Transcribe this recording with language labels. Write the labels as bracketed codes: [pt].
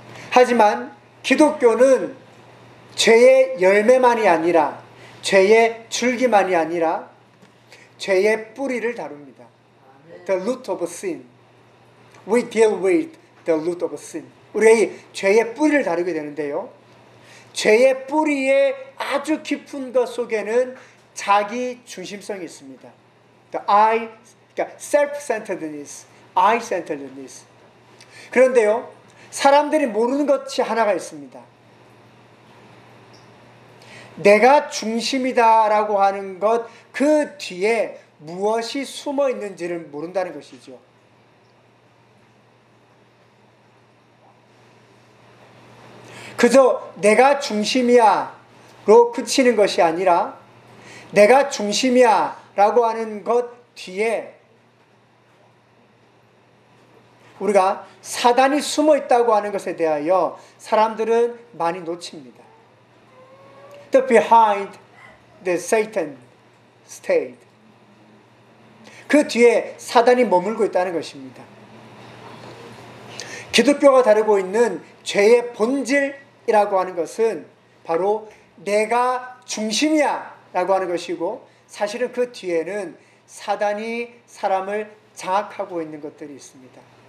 [ko] 하지만 기독교는 죄의 열매만이 아니라 죄의 줄기만이 아니라 죄의 뿌리를 다룹니다. [en] The root of sin. We deal with the root of sin. [ko] 우리의 죄의 뿌리를 다루게 되는데요. 죄의 뿌리에 아주 깊은 것 속에는 자기 중심성이 있습니다. [en] The I, [ko] 그러니까 [en] self-centeredness, I-centeredness. [ko] 그런데요, 사람들이 모르는 것이 하나가 있습니다. 내가 중심이다라고 하는 것 그 뒤에 무엇이 숨어 있는지를 모른다는 것이죠. 그저 내가 중심이야 로 그치는 것이 아니라 내가 중심이야 라고 하는 것 뒤에 우리가 사단이 숨어 있다고 하는 것에 대하여 사람들은 많이 놓칩니다. [en] The behind the Satan stayed. [ko] 그 뒤에 사단이 머물고 있다는 것입니다. 기독교가 다루고 있는 죄의 본질이라고 하는 것은 바로 내가 중심이야 라고 하는 것이고 사실은 그 뒤에는 사단이 사람을 장악하고 있는 것들이 있습니다.